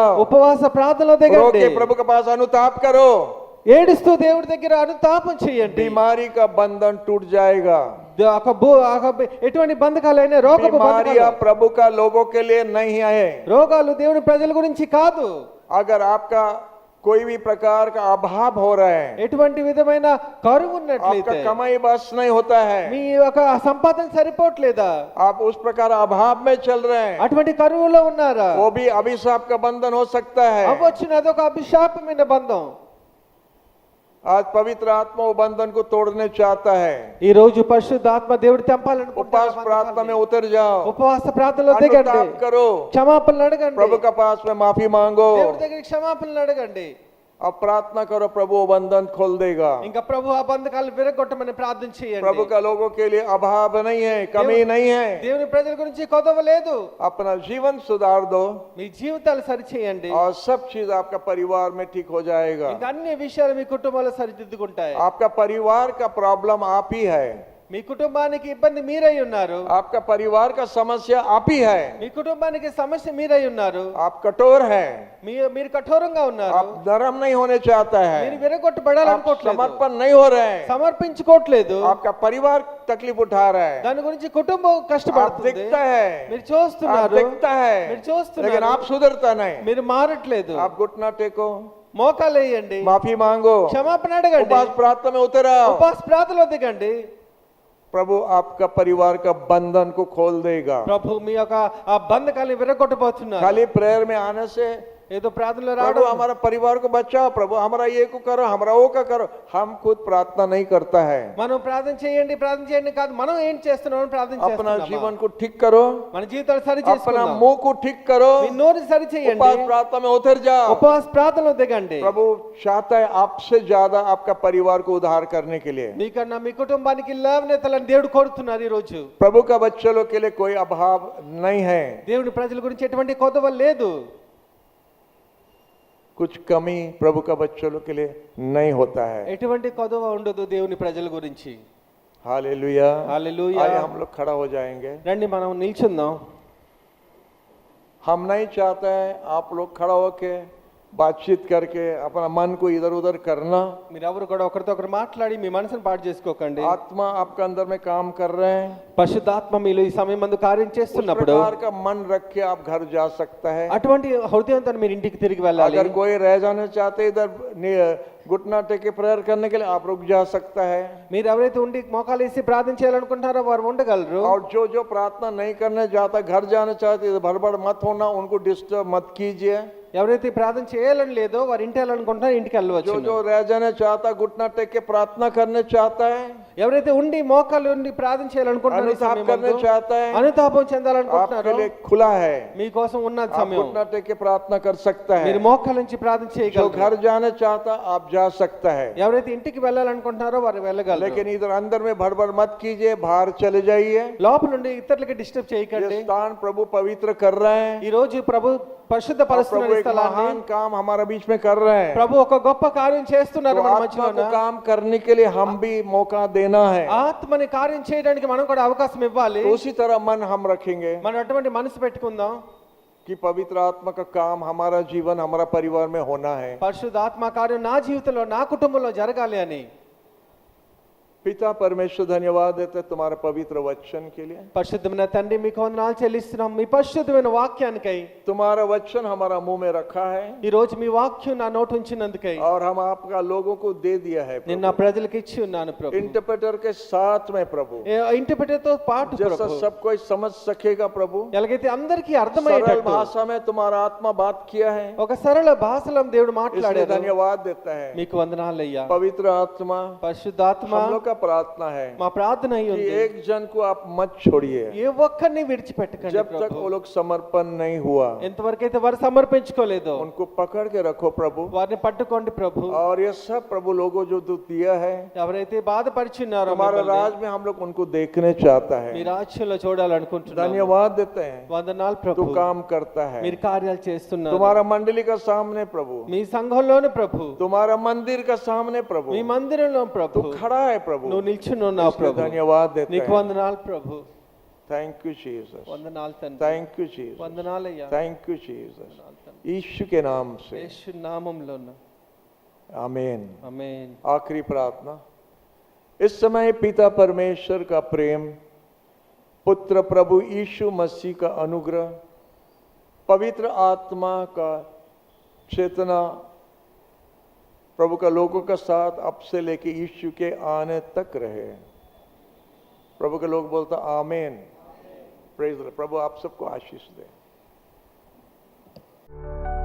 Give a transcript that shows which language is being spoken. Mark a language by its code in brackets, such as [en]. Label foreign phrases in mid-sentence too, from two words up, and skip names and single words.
[te] ఉపవాస ప్రార్థనలో [hi] रो [te] దిగండి [hi] के प्रभु के पास अनुताप करो, [te] ఏడుస్తూ దేవుడి దగ్గర అనుతాపం చేయండి [hi] बीमारी का बंधन टूट जाएगा। [te] ఎటువంటి బంధకాలైనా రోగపు [hi] बीमारियां [te] బంధకాలు [hi] प्रभु का लोगों के लिए नहीं है। [te] రోగాలు దేవుని ప్రజల గురించి కాదు [hi] अगर आपका कोई भी प्रकार का अभाव हो रहा है, [te] ఎటువంటి విధమైన కరువు [hi] आपका [te] ఉన్నట్లయితే [hi] कमाई बस नहीं होता है, [te] మీ యొక్క సంపాదన సరిపోవట్లేదా [hi] आप उस प्रकार अभाव में चल रहे हैं, [te] అటువంటి కరువులో ఉన్నారా [hi] वो भी अभिशाप का बंधन हो सकता है। [te] అవ్వచ్చు అదొక అభిశాపమైన బంధం [hi] आज पवित्र आत्मा वो बंधन को तोड़ने चाहता है। [te] ఈ రోజు పరిశుద్ధాత్మ దేవుడి [hi] उपवास [te] తెంపాలనుకుంటున్నారు [hi] प्रार्थना में उतर जाओ, [te] ఉపవాస ప్రార్థనలో దిగండి [hi] अनुताप करो, [te] క్షమాపణలు అడగండి [hi] प्रभु के पास में माफी मांगो, [te] దేవుడి దగ్గర క్షమాపణలు అడగండి [hi] अब प्रार्थना करो, प्रभु वो बंधन खोल देगा। [te] ఇంకా ప్రభు ఆ బంధకాలు విరగొట్టమని ప్రార్థన చేయండి [hi] प्रभु का लोगों के लिए अभाव नहीं है, कमी नहीं है। [te] దేవుని ప్రజల గురించి కొదవ లేదు [hi] अपना जीवन सुधार दो [te] మీ జీవితాలు సరిచేయండి [hi] और सब चीज आपका परिवार में ठीक हो जाएगा। [te] ఇంకా అన్ని విషయాలు మీ కుటుంబాలు సరిదిద్దుకుంటాయి [hi] आपका परिवार का प्रॉब्लम आप ही है, [te] మీ కుటుంబానికి ఇబ్బంది మీరై ఉన్నారు [hi] आपका परिवार का समस्या आप ही है। [te] మీ కుటుంబానికి సమస్య మీరై ఉన్నారు [hi] आप कठोर है, [te] మీరు కఠోరంగా ఉన్నారు [hi] आप नरम नहीं होने चाहता [te] మీరు [hi] है, [te] విరగొట్టబడాలనుకోవట్లేదు [hi] समर्पण नहीं हो रहे हैं, [te] సమర్పించుకోవట్లేదు [hi] आपका परिवार तकलीफ उठा रहा है, [te] దాని గురించి కుటుంబం [hi] आप [te] కష్టపడుతుంది [hi] दिखता है, [te] మీరు [hi] आप [te] చూస్తున్నారు [hi] दिखता है, [te] మీరు చూస్తున్నారు. [hi] लेकिन आप सुधरता नहीं। [te] మీరు మారట్లేదు [hi] आप घुटना टेको, [te] మోకాలు వేయండి [hi] माफी मांगो, [te] క్షమాపణ అడగండి [hi] उपवास प्रार्थना में उतर आओ, [te] ఉపవాస ప్రార్థనలో దిగండి [hi] प्रभु आपका परिवार का बंधन को खोल देगा। [te] ప్రభు మీ యొక్క ఆ బంధకాలను విరగొట్టబోతున్నారు [hi] खाली प्रेयर में आने से [te] ఏదో ప్రార్థనలో [hi] प्रभु [te] రావడం [hi] हमारा परिवार को बचाओ, प्रभु हमारा ये को करो, हमारा वो का करो, हम खुद प्रार्थना नहीं करता है। [te] మనం ప్రార్థన చేయండి కాదు మనం ఏం చేస్తున్నామని ప్రార్థన [hi] अपना [te] చేస్తున్నామా [hi] जीवन को ठीक करो, [te] మన జీవితాలు సరి [hi] अपना [te] చేసుకుందాం [hi] मुंह को ठीक करो, [te] మీ నోరు సరి చేయండి [hi] उपवास प्रार्थना में उतर जाओ। [te] ఉపవాస ప్రార్థనలో దిగండి [hi] प्रभु चाहता है आपसे ज्यादा आपका परिवार को उद्धार करने के लिए। [te] మీకన్నా మీ కుటుంబానికి లేవనెత్తాలని దేవుడు కోరుతున్నారు ఈ రోజు [hi] प्रभु का बच्चों के लिए कोई अभाव नहीं है, [te] దేవుని ప్రజల గురించి ఎటువంటి కొదవ లేదు [hi] कुछ कमी प्रभु का बच्चों के लिए नहीं होता है। [te] ఎటువంటి కొదవ ఉండదు దేవుని ప్రజల గురించి [hi] हालेलुया, हालेलुया। आइए हम लोग खड़ा हो जाएंगे। [te] రండి మనం నిల్చుందాం [hi] हम नहीं चाहते हैं आप लोग खड़ा होके बातचीत करके अपना मन को इधर उधर करना। [te] మీరు ఎవరు కూడా ఒకరితో ఒకరు మాట్లాడి మీ మనసును పాడు చేసుకోకండి [hi] आत्मा आपका अंदर में काम कर रहे हैं, [te] పరిశుద్ధాత్మ మీలో ఈ సమయం మందు కార్యం [hi] उस [te] చేస్తున్నప్పుడు [hi] प्रकार का मन रख के आप घर जा सकता है। [te] అటువంటి హృదయంతో మీరు ఇంటికి తిరిగి వెళ్ళాలి [hi] अगर कोई रह जाना चाहते इधर घुटना टेके प्रेयर करने के लिए आप रुक जा सकता है। [te] మీరు ఎవరైతే ఉండి మోకాలు వేసి ప్రార్థన చేయాలనుకుంటారో వారు ఉండగలరు [hi] और जो जो प्रार्थना नहीं करने जाता घर जाना चाहते इधर भड़बड़ मत होना, उनको डिस्टर्ब मत कीजिए। [te] ఎవరైతే ప్రార్థన చేయాలని లేదో వారు ఇంటి వెళ్ళాలనుకుంటున్నారో ఇంటికి వెళ్ళవచ్చు [hi] जो जो रह जाना चाहता घुटना टेक के प्रार्थना करने चाहता है, [te] ఎవరైతే ఉండి మోకాలు ఉండి ప్రార్థన చేయాలనుకుంటున్నారో ఈ [hi] अनुताप [te] సమయం [hi] करने [te] నందు, [hi] चाहता है [te] అనుతాపం [hi] आपके [te] చెందాలనుకుంటున్నారో [hi] लिए खुला है [te] మీకోసం ఉన్న [hi] आप [te] సమయం [hi] घुटना टेक के प्रार्थना कर सकता है [te] మీరు మోకాల నుంచి ప్రార్థన [hi] जो [te] చేయగలరు [hi] घर जाना चाहता आप जा सकता है [te] ఎవరైతే ఇంటికి వెళ్ళాలనుకుంటున్నారో వారు వెళ్ళగలరు [hi] लेकिन इधर अंदर में भड़बड़ मत कीजिए बाहर चले जाइए [te] లోపల నుండి ఇతరులకి డిస్టర్బ్ [hi] ये [te] చేయకండి [hi] स्थान प्रभु पवित्र कर रहे हैं [te] ఈ రోజు ప్రభు పరిశుద్ధ [hi] और प्रभु [te] పరుస్తున్న [hi] एक [te] స్థలాన్ని [hi] महान काम हमारे बीच में कर रहे हैं [te] ప్రభు ఒక గొప్ప కార్యం చేస్తున్నారు [hi] तो [te] మన [hi] आत्मा [te] మధ్యలో [hi] को काम करने के लिए हम भी मौका देना है [te] ఆత్మని కార్యం చేయడానికి మనం కూడా అవకాశం ఇవ్వాలి [hi] तो उसी तरह मन हम रखेंगे [te] మనం అటువంటి మనసు పెట్టుకుందాం [hi] कि पवित्र आत्मा का काम हमारा जीवन हमारा परिवार में होना है [te] పరిశుద్ధాత్మ కార్యం నా జీవితంలో నా కుటుంబంలో జరగాలి అని [hi] पिता परमेश्वर धन्यवाद देते हैं तुम्हारे पवित्र वचन के लिए [te] పరిశుద్ధమైన తండ్రి మీకు వందనాలు చెల్లిస్తున్నాం మీ పరిశుద్ధమైన వాక్యానికై [hi] तुम्हारा वचन हमारा मुंह में रखा है [te] ఈ రోజు మీ వాక్యం నా నోట ఉంచినందుకై [hi] और हम आपका लोगों को दे दिया है [te] నేను నా ప్రజలకు ఇచ్చి ఉన్నాను ప్రభు [hi] इंटरप्रेटर के साथ में प्रभु [te] ఇంటర్ప్రిటర్తో పాటు [hi] जैसा [te] ప్రభు [hi] सब कोई समझ सकेगा प्रभु [te] ఎలాగైతే అందరికీ [hi] सरल [te] అర్థమయ్యేటట్టు [hi] भाषा में तुम्हारा आत्मा बात किया है [te] ఒక సరళ భాషలో దేవుడు [hi] इसलिए [te] మాట్లాడారు [hi] धन्यवाद देता है [te] మీకు వందనాలయ్యా [hi] पवित्र आत्मा [te] పరిశుద్ధాత్మ [hi] हम लोग का प्रार्थना है [te] మా ప్రార్థన అయి [hi] कि [te] ఉంది [hi] एक जन को आप मत छोड़िए [te] ఏ ఒక్కరిని విడిచిపెట్టకండి [hi] जब तक [te] ప్రభు [hi] वो लोग समर्पण नहीं हुआ [te] ఎంతవరకైతే వారు సమర్పించుకోలేదో [hi] उनको पकड़ के रखो प्रभु [te] వారిని పట్టుకోండి ప్రభు [hi] और ये सब प्रभु लोगों जो तू दिया है [te] ఎవరైతే బాధపరిచున్నారో [hi] हमारे [te] మిమ్మల్ని, [hi] राज में हम लोग उनको देखने चाहता [te] మీ [hi] है [te] రాజ్యంలో చూడాలనుకుంటున్నాను [hi] धन्यवाद देते हैं [te] వందనాలు [hi] तू [te] ప్రభు [hi] काम करता है [te] మీరు కార్యాలు చేస్తున్నారు [hi] तुम्हारा मंडली का सामने प्रभु [te] మీ సంఘంలోని ప్రభు [hi] तुम्हारा मंदिर का सामने प्रभु [te] మీ మందిరంలో [hi] तू [te] ప్రభు [hi] खड़ा है प्रभु [te] నువ్వు నిల్చుని ఉన్నావు [hi] इसलिए [te] ప్రభు [hi] धन्यवाद देते [te] నీకు [hi] हैं [te] వందనాలు ప్రభు [en] thank you Jesus [te] వందనాలు తండ్రి [en] thank you Jesus [te] వందనాలయ్యా [en] thank you Jesus [hi] यीशु के नाम से [te] యేసు నామములో [hi] आमीन [te] ఆమేన్ [hi] आखिरी प्रार्थना इस समय पिता परमेश्वर का प्रेम पुत्र प्रभु यीशु मसीह का अनुग्रह पवित्र आत्मा का चेतना प्रभु का लोगों का साथ अब से लेके यीशु के आने तक रहे प्रभु के लोग बोलता आमीन प्रेज प्रभु आप सबको आशीष दे